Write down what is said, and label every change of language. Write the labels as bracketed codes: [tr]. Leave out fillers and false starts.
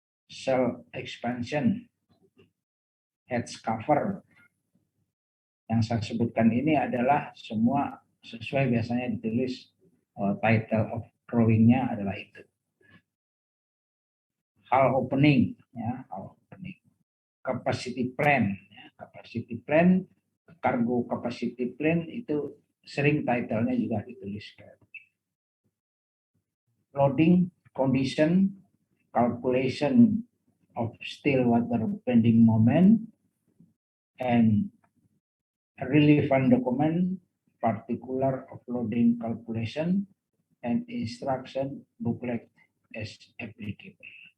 [en] cell expansion, heads cover. [id] Yang saya sebutkan ini adalah semua sesuai biasanya ditulis [en] title of drawing- [id] nya adalah itu. [en] Hull opening, ya, hull opening. Capacity plan, ya, capacity plan, cargo capacity plan [id] itu sering title-nya juga dituliskan. [en] Loading condition, calculation of still water bending moment, and relevant document, particular of loading calculation, and instruction booklet as applicable.